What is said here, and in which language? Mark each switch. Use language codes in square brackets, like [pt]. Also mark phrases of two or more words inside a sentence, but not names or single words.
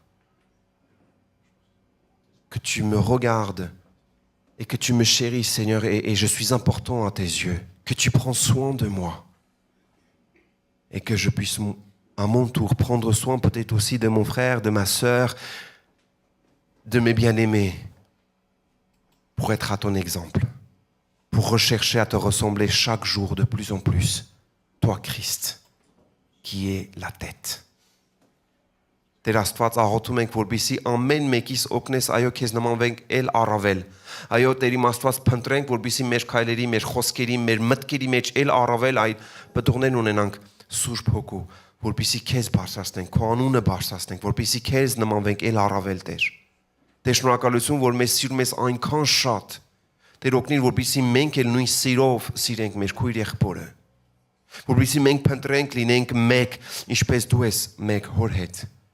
[fr] que tu me regardes et que tu me chéris, Seigneur, et je suis important à tes yeux, que tu prends soin de moi et que je puisse à mon tour prendre soin peut-être aussi de mon frère, de ma sœur, de mes bien-aimés pour être à ton exemple, pour rechercher à te ressembler chaque jour de plus en plus. Toi, Christ, qui est la tête. [hy] Teraz Tված աղոթում ենք, որպեսզի ամեն մեկիս օգնես այո քեզ նմանվենք էլ առավել։ Այո Տեր իմ Աստված փնտրենք, որպեսզի մեր քայլերի, մեր խոսքերի, մեր մտքերի մեջ էլ առավել այդ պտուղներն ունենանք Սուրբ Հոգու, որպեսզի քեզ բարձրացնենք, քո անունը բարձրացնենք, որպեսզի քեզ նմանվենք էլ առավել Տեր։ Տեր շնորհակալություն, որ մեզ սիրում ես այնքան շատ։ Տեր օգնիր, որպեսզի մենք էլ նույն սիրով սիրենք մեր քույր եղբորը։ Որպեսզի մենք փնտրենք լինենք մեկ, ինչպես դու ես մեկ հոր հետ։